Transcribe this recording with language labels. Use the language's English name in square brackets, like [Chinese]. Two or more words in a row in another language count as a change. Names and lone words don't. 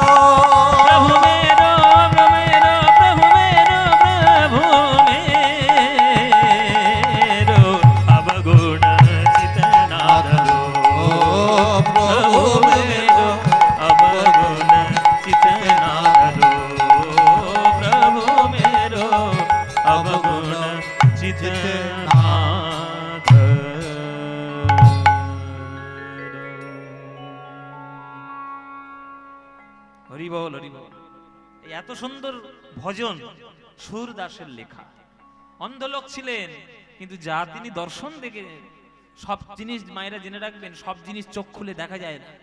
[Hindi] प्रभु मेरो प्रभु मेरो प्रभु मेरो अवगुण चित ना धरो, प्रभु मेरो अवगुण चित ना धरो, प्रभु मेरो अवगुण चित নাথ। [Bangla] হরি বল, হরি বল। এত সুন্দর ভজন সুরদাসের লেখা। অন্ধ লোক ছিলেন, কিন্তু যা তিনি দর্শন দেখে, সব জিনিস মায়েরা জেনে রাখবেন, সব জিনিস চোখ খুলে দেখা যায় না।